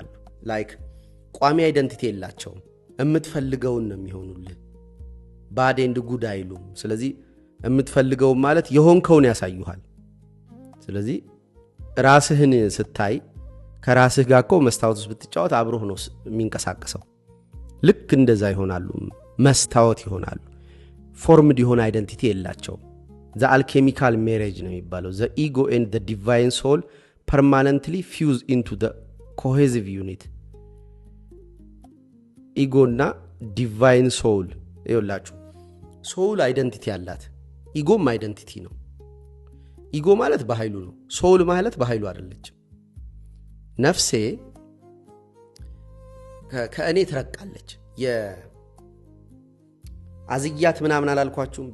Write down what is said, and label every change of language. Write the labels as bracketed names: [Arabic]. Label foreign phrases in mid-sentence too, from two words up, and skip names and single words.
[Amharic] ላይክ ቋሚ አይደንቲቲ የላቸውም። የምትፈልገውን ነው የሚሆኑልህ። [English] bad and good [Amharic] አይሉም። ስለዚህ የምትፈልገው ማለት የሆንከውን ያሳዩሃል። ስለዚህ ራስህን ስታይ ከራስህ ጋር እኮ መስታወት ውስጥ ብትጫወት አብሮህ ነው የሚንቀሳቀሰው። ልክ እንደዛ ይሆናሉ። መስታወት ይሆናሉ። ፎርምድ የሆነ አይደንቲቲ የላቸውም። [English] the alchemical marriage [Amharic] ነው የሚባለው። [English] the ego and the divine soul permanently fuse into the cohesive unit. [Amharic] ኢጎ እና [English] divine soul [Amharic] ይኸውላችሁ ሶል አይደንቲቲ አላት። ኢጎም አይደንቲቲ ነው። ኢጎ ማለት በኃይሉ ነው። ሶል ማለት በኃይሉ አይደለችም። ነፍሴ ከእኔ ትረቃለች። የአዝያት ምናምን አላልኳችሁም?